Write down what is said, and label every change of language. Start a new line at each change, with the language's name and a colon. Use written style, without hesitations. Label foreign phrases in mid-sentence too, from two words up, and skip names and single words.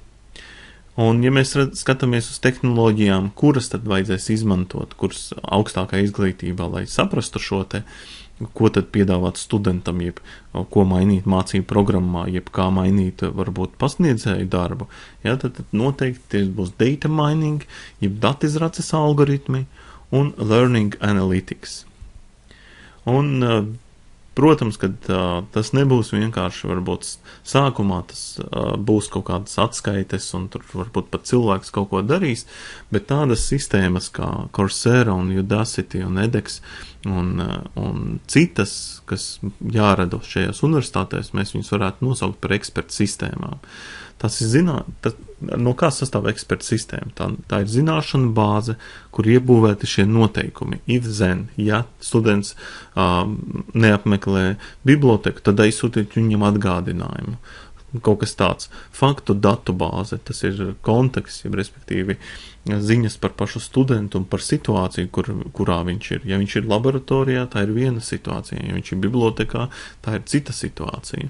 Latvian: Un, ja mēs skatāmies uz tehnoloģijām, kuras tad vajadzēs izmantot, kuras augstākā izglītībā, lai saprastu šo te, ko tad piedāvāt studentam, jeb ko mainīt mācību programmā, jeb kā mainīt varbūt pasniedzēju darbu, tad noteikti būs
English: data mining,
Latvian: jeb datizraces algoritmi, un
English: learning analytics.
Latvian: Un, protams, ka tas nebūs vienkārši, varbūt sākumā tas būs kaut kādas atskaites, un tur varbūt pat cilvēks kaut ko darīs, bet tādas sistēmas kā Coursera un Udacity un edX un citas, kas jārada šajās universitātēs, mēs viņus varētu nosaukt par ekspertu sistēmām. Tas ir no kā sastāv eksperta sistēma? Tā ir zināšana bāze, kur iebūvēti šie noteikumi.
English: If then,
Latvian: ja students neapmeklē biblioteku, tad aizsūtīt viņam atgādinājumu. Kaut kas tāds. Faktu datu bāze, tas ir konteksts, respektīvi ziņas par pašu studentu un par situāciju, kurā viņš ir. Ja viņš ir laboratorijā, tā ir viena situācija. Ja viņš ir bibliotekā, tā ir cita situācija.